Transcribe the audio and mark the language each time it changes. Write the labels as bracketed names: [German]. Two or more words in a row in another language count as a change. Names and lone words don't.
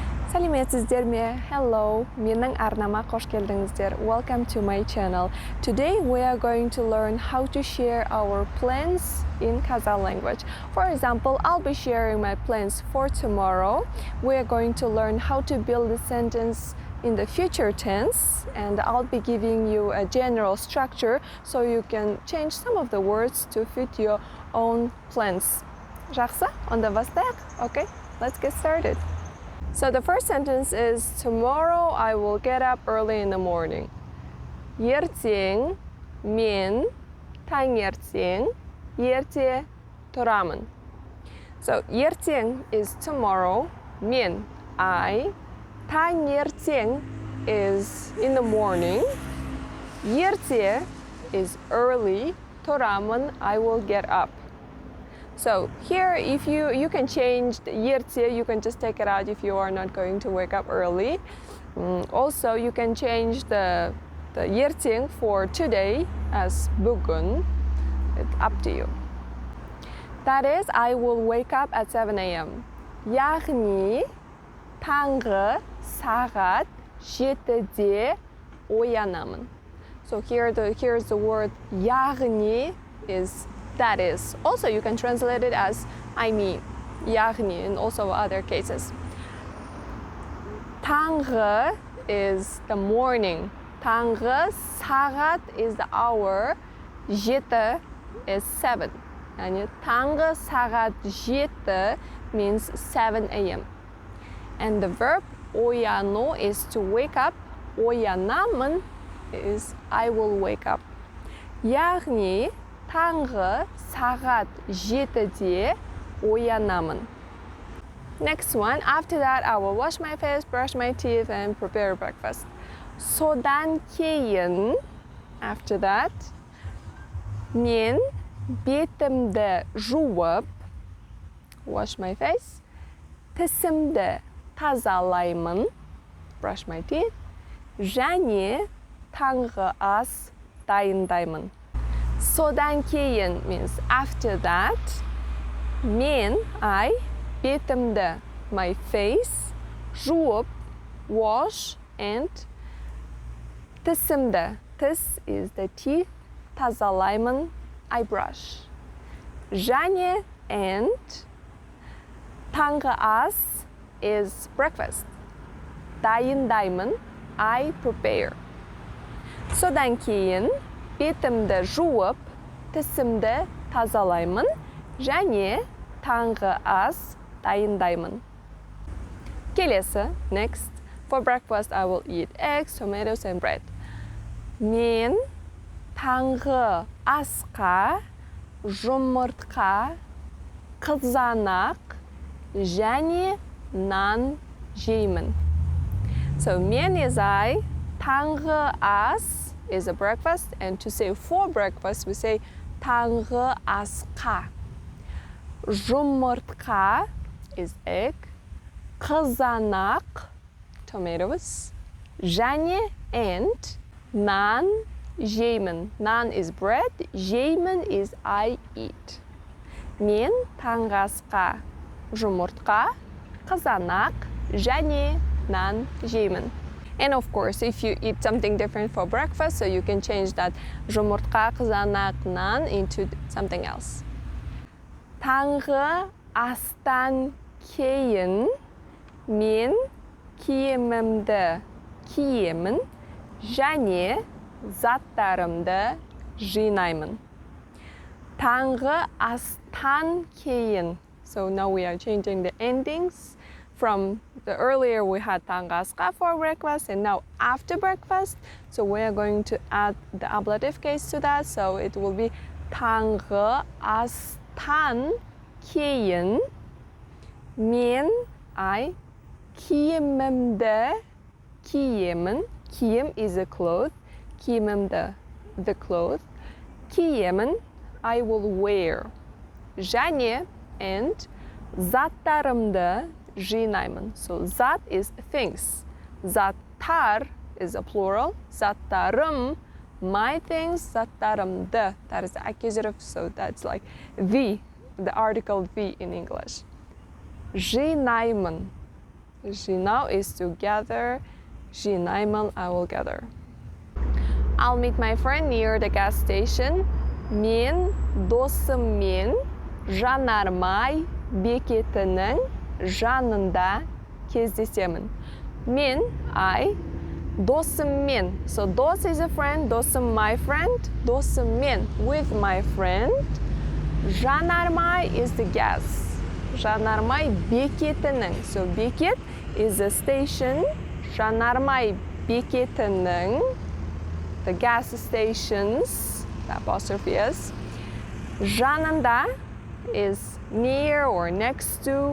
[Kazakh] Сәлеметсіздер ме? Hello, менің арнама қош келдіңіздер. [English] Welcome to my channel. Today we are going to learn how to share our plans in Kazakh language. For example, I'll be sharing my plans for tomorrow. We are going to learn how to build a sentence in the future tense, and I'll be giving you a general structure so you can change some of the words to fit your own plans. [Kazakh] Жақсы, онда бастайық. [English] Okay, let's get started. So the first sentence is, tomorrow I will get up early in the morning. [Kazakh] ертең мен таңертең ерте тұрамын. [English] So ертең is tomorrow, мен I, таңертең is in the morning, ерте is early, тұрамын I will get up. So here, if you can change the ерте, you can just take it out if you are not going to wake up early. Also, you can change the ертең for today as бүгін. It's up to you. That is, I will wake up at 7 a.m. [Kazakh] яғни таңғы сағат 7-де оянамын. [English] So here's the word яғни is that is. Also, you can translate it as I mean, яғни, and also other cases. Таңғы is the morning. [Kazakh] Таңғы сағат [English] is the hour. Жеті is 7. [Kazakh] Яғни таңғы сағат 7 [English] means 7 a.m. And the verb ояну is to wake up. Оянамын is I will wake up. [Kazakh] яғни таңғы сағат 7-де оянамын. [English] Next one, after that I will wash my face, brush my teeth and prepare breakfast. [Kazakh] Содан кейін, [English] after that, [Kazakh] мен бетімді жуып, [English] wash my face, [Kazakh] тісімді тазалаймын, [English] brush my teeth, [Kazakh] және таңғы ас дайындаймын. Содан кейін [English] means after that, мен, I, бетімді, my face, жуып, wash, and [Kazakh] тісімді, тіс [English] is the teeth, тазалаймын, I brush. және, and, [Kazakh] таңғы ас [English] is breakfast. Дайындаймын, I prepare. [Kazakh] Содан кейін, бетімді жуып, тісімді тазалаймын, және таңғы ас дайындаймын. Келесі, [English] next. For breakfast, I will eat eggs, tomatoes and bread. [Kazakh] Мен таңғы асқа жұмыртқа, қызанақ, және нан жеймін. [English] So, мен is I, [Kazakh] таңғы ас [English] is a breakfast, and to say for breakfast, we say [Kazakh] таңғы асқа. [English] Жұмыртқа is egg, қызанақ, tomatoes, және and [Kazakh] нан жеймін. [English] Нан is bread, жеймін is I eat. [Kazakh] Мен таңғы асқа жұмыртқа, қызанақ, және нан жеймін. [English] And of course, if you eat something different for breakfast, so you can change that [Kazakh] жұмыртқа, қызанақ, нан [English] into something else. [Kazakh] Таңғы астан кейін мен киімімді киемін, және заттарымды жинаймын. Таңғы астан кейін. [English] So now we are changing the endings. From the earlier we had [Kazakh] таңғы асқа [English] for breakfast, and now after breakfast, so we are going to add the ablative case to that, so it will be [Kazakh] таңғы астан кейін мен [English] I [Kazakh] киімімді киемін. [English] Киім is a cloth, киімімді the cloth, киемін I will wear. [Kazakh] және and заттарымды жинаймын. [English] So зат is things. Заттар is a plural. Заттарым, my things, заттарымды. That is the accusative, so that's like the article the in English. [Kazakh] Жинаймын. Жинау [English] is to gather. Жинаймын, I will gather. I'll meet my friend near the gas station. [Kazakh] Мен досыммен жанармай бекетінің жанында кездесемін. Мен, I, досыммен. [English] So дос is a friend, досым my friend, досыммен, with my friend. Жанармай is the gas. [Kazakh] Жанармай бекетінің. [English] So бекет is a station. [Kazakh] Жанармай бекетінің, [English] the gas stations, the apostrophe is. Жанында is near or next to.